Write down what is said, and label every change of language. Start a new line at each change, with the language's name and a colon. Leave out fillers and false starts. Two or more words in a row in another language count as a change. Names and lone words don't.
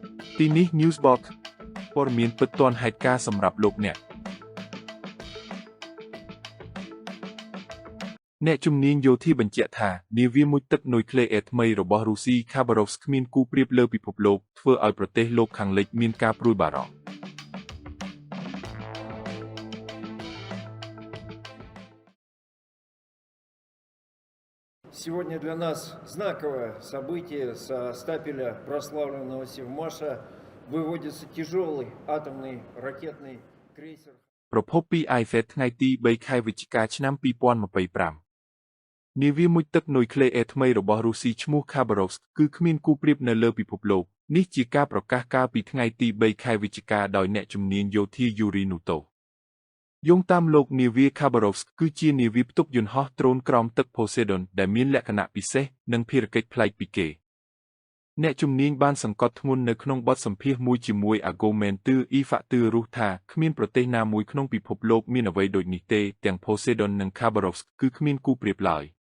Khmer: ទីនេះ Newsbox ព័ត៌មានពិតទាន់ហេតុការណ៍សម្រាប់លោកអ្នកជំនាញយោធាបញ្ជាក់ថានាវាមុជទឹកនុយក្លេអ៊ែរថ្មីរបស់រុស្ស៊ី Khabarovsk គ្មានគូប្រៀបលើពិភពលោកធ្វើឲ្យប្រទេសលោកខាងលិចមានការព្រួយបារម្ភ
Russian: Сегодня для нас знаковое событие со стапеля прославленного Севмаша выводится тяжелый атомный ракетный крейсер.
Khmer: ប្រភពពី IFET ថ្ងៃទី3 ខែវិច្ឆិកាឆ្នាំ 2025 នាវាមុជទឹកនុយក្លេអ៊ែរថ្មីរបស់រុស្ស៊ីឈ្មោះ Khabarovsk គឺគ្មានគូប្រៀបនៅលើពិភព លោកនេះជាការប្រកាសកាលពីថ្ងៃទី3 ខែវិច្ឆិកាដោយអ្នកជំនាញយោធា Yuri Nutov យោងតាមលោកនាវា Khabarovsk គឺជានាវាផ្ទុកយន្តហោះដ្រូនក្រោមទឹក Poseidon ដែលមានលក្ខណៈពិសេសនិងភារកិច្ចប្លែកពីគេអ្នកជំនាញបានសង្កត់ធ្ងន់នៅក្នុងបទសម្ភាសន៍មួយជាមួយ Argumentu e-Factor ថាគ្មានប្រទេសណាមួយក្នុងពិភពលោកមានអ្វីដូចនេះទេទាំង Poseidon និង Khabarovsk គឺគ្មានគូប្រៀបឡើយ